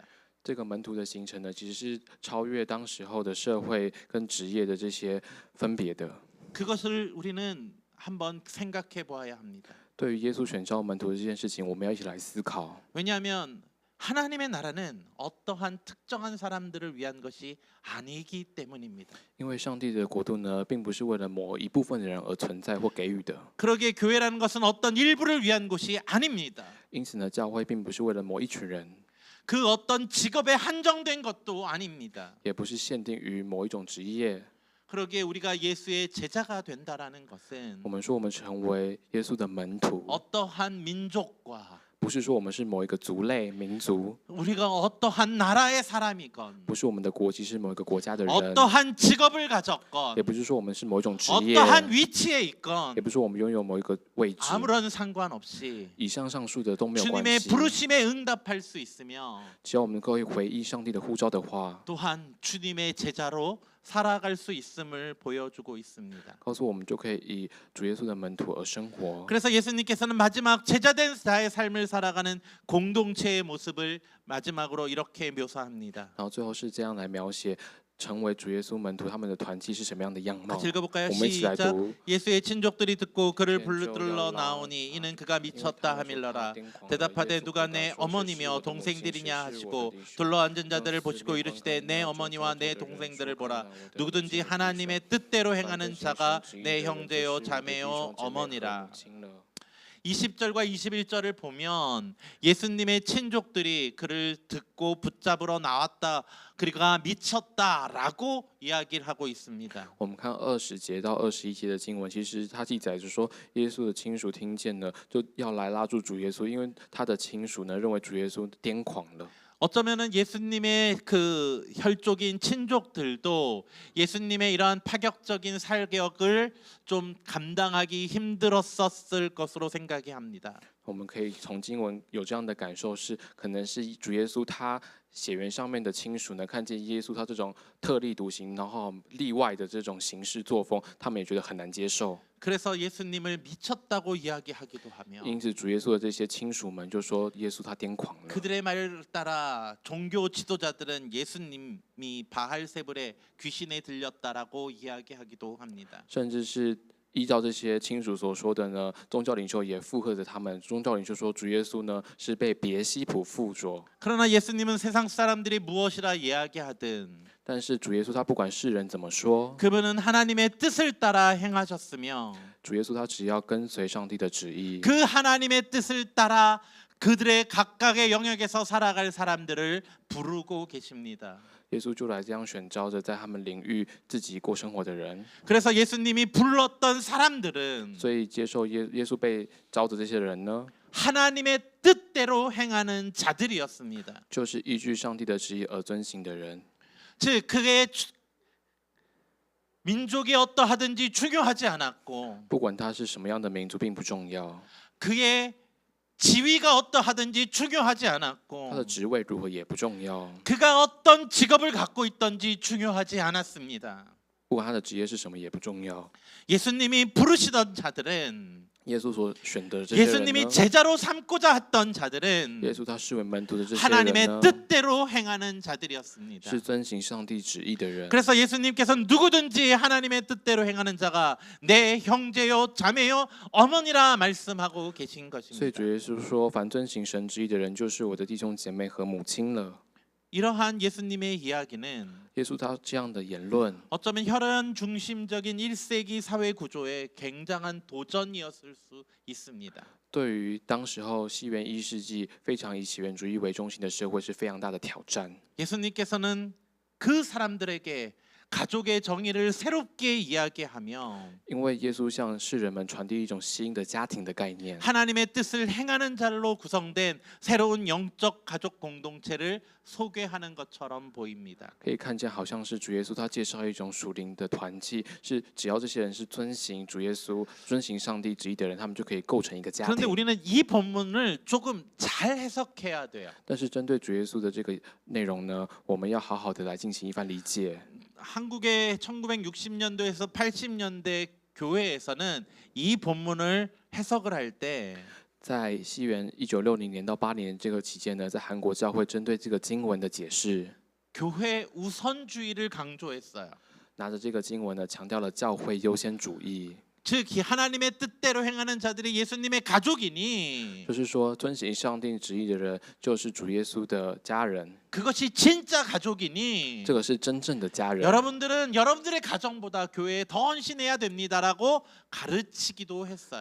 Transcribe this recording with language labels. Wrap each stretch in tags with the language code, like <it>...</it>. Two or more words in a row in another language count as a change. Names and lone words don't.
<zh>这个门徒的形成呢，其实是超越当时候的社会跟职业的这些分别的。</zh> <ko>그것을 우리는 한번 생각해 보아야 합니다.</ko> <zh>对于耶稣选召门徒的这件事情，我们要一起来思考。</zh> <ko>왜냐하면 하나님의 나라는 어떠한 특정한 사람들을 위한 것이 아니기 때문입니다.</ko> <zh>因为上帝的国度呢，并不是为了某一部分的人而存在或给予的。</zh> <ko>그러기에 교회라는 것은 어떤 일부를 위한 곳이 아닙니다.</ko> <zh>因此呢，教会并不是为了某一群人，</zh> <ko>그 어떤 직업에 한정된 것도 아닙니다.</ko> <zh>也不是限定于某一种职业。</zh> <ko>그러기에 우리가 예수의 제자가 된다라는 것은</ko> <zh>我们说我们成为耶稣的门徒，</zh> <ko>어떠한 민족과</ko> <zh>不是说我们是某一个族类、民族，</zh> <ko>우리가 어떠한 나라의 사람이건</ko> <zh>不是我们的国籍是某一个国家的人，</zh> <ko>어떠한 직업을 가졌건</ko> <zh>也不是说我们是某一种职业，</zh> <ko>어떠한 위치에 있건</ko> <zh>也不是说我们拥有某一个位置。</zh> <ko>아무런 상관없이</ko> <zh>以上上述的都没有关</zh> <ko>주님의</ko> <zh>系。</zh> <ko>부르심에 응답할 수 있으며</ko> <zh>只要我们可以回应上帝的呼召的话，</zh> <ko>또한 주님의 제자로 살아갈 수 있음을 보여주고 있습니다.</ko> <zh>告诉我们就可以以主耶稣的门徒而生活。</zh> <ko>그래서 예수님께서는 마지막 제자된 자의 삶을 살아가는 공동체의 모습을 마지막으로 이렇게 묘사합니다.</ko> <zh>然后最后是这样来描写成为主耶稣门徒他们的团契是什么样的样貌。</zh> <ko>같이 읽어볼까요?</ko> <zh>我们一起来</zh> <ko>시작.</ko> <zh>读。</zh> <ko>예수의 친족들이 듣고 그를 불러 나오니 이는 그가 미쳤다 하밀러라. 대답하되 누가 내 어머니며 동생들이냐 하시고 둘러앉은 자들을 보시고 이르시되 내 어머니와 내 동생들을 보라. 누구든지 하나님의 뜻대로 행하는 자가 내 형제요 자매요 어머니라. 20절과 21절을 보면 예수님의 친족들이 그를 듣고 붙잡으러 나왔다. 그가 미쳤다라고 이야기를 하고 있습니다.</ko> <zh>我们看20节到21节的经文，其实它记载着说，耶稣的亲属听见了，就要来拉住主耶稣，因为他的亲属呢认为主耶稣癫狂了。</zh> <ko>어쩌면은 예수님의 그 혈족인 친족들도 예수님의 이러한 파격적인 사격을 좀 감당하기 힘들었었을 것으로 생각이 합니다.</ko> <zh>我们可以从经文有这样的感受是，可能是主耶稣他血缘上面的亲属呢，看见耶稣他这种特立独行，然后例外的这种行事作风，他们也觉得很难接受。</zh> <ko>그래서 예수님을 미쳤다고 이야기하기도 하며</ko> <zh>因此，主耶稣的这些亲属们就说耶稣他癫狂了。</zh> <ko>그들의 말을 따라 종교 지도자들은 예수님이 바알세불의 귀신에 들렸다라고 이야기하기도 합니다.</ko> <zh>甚至是依照这些亲属所说的呢，宗教领袖也附和着他们。宗教领袖说，主耶稣呢是被别西卜附着。</zh> <ko>그러나 예수님은 세상 사람들이 무엇이라 이야기하든</ko> <zh>但是主耶稣他不管世人怎么说，</zh> <ko>그분은 하나님의 뜻을 따라 행하셨으며</ko> <zh>主耶稣他只要跟随上帝的旨意，</zh> <ko>그 하나님의 뜻을 따라 그들의 각각의 영역에서 살아갈 사람들을 부르고 계십니다.</ko> <zh>耶稣就来这样选召着在他们领域自己过生活的人。</zh> <ko>그래서 예수님이 불렀던 사람들은</ko> <zh>所以接受耶稣被召的这些人呢，</zh> <ko>하나님의 뜻대로 행하는 자들이었습니다.</ko> <zh>就是依据上帝的旨意而遵行的人。</zh> <ko>즉 그의 민족이 어떠하든지 중요하지 않았고</ko> <zh>不管他是什么样的民族，并不重要，</zh> <ko>그의 지위가 어떠하든지 중요하지</ko> <zh>他的</zh> <ko>않았고</ko> <zh>职位如何也不重要，</zh> <ko>그가 어떤 직업을 갖고 있든지 중요하지 않았습니다.</ko> <zh>不管他的职业是什么也不重要。</zh> <ko>예수님이 부르시던 자들은</ko> <zh>耶稣所选的这些人</zh> <ko>예수님이</ko> <zh>呢，</zh> <ko>제자로 삼고자 했던 자들은</ko> <zh>耶稣他视为门徒的这些人</zh> <ko>하나님의</ko> <zh>呢，</zh> <ko>뜻대로 행하는 자들이었습니다.</ko> <zh>是遵行上帝旨意的人。</zh> <ko>그래서 예수님께서 누구든지 하나님의 뜻대로 행하는 자가 내 형제요 자매요 어머니라 말씀하고 계신</ko> <zh>所以主</zh> <ko>것입니다.</ko> <zh>耶稣说，凡遵行神旨意的人，就是我的弟兄姐妹和母亲了。</zh> <ko>이러한 예수님의 이야기는</ko> <zh>耶稣他这样的言论，</zh> <ko>어쩌면 혈연 중심적인 1세기 사회 구조의 굉장한 도전이었을 수 있습니다.</ko> <zh>对于当时候西元1世纪非常以起源主义为中心的社会是非常大的挑战。</zh> <ko>예수님께서는 그 사람들에게 가족의 정의를 새롭게 이야기하며</ko> <zh>因为耶稣向世人们传递一种新的家庭的概念，</zh> <ko>하나님의 뜻을 행하는 자로 구성된 새로운 영적 가족 공동체를 소개하는 것처럼 보입니다.</ko> <zh>可以看见好像是主耶稣他介绍一种属灵的团契，是只要这些人是遵行主耶稣、遵行上帝旨意的人，他们就可以构成一个家</zh> <ko>그런데</ko> <zh>庭。</zh> <ko>우리는 이 본문을 조금 잘 해석해야 돼요.</ko> <zh>但是针对主耶稣的这个内容呢，我们要好好的来进行一番理解。</zh> <ko>한국의 1960년도에서 80년대 교회에서는 이 본문을 해석을 할 때</ko> <zh>在西元1960年到80年这个期间呢，在韩国教会针对这个经文的解释，</zh> <ko>교회 우선주의를 강조했어요.</ko> <zh>拿着这个经文呢，强调了教会优先主义，</zh> <ko>즉 하나님의 뜻대로 행하는 자들이 예수님의 가족이니</ko> <zh>就是说遵行上帝旨意的人就是主耶稣的家人，</zh> <ko>그것이 진짜 가족이니</ko> <zh>这个是真正的家人。</zh> <ko>여러분들은 여러분들의 가정보다 교회에 더 헌신해야 됩니다라고 가르치기도 했어요.</ko>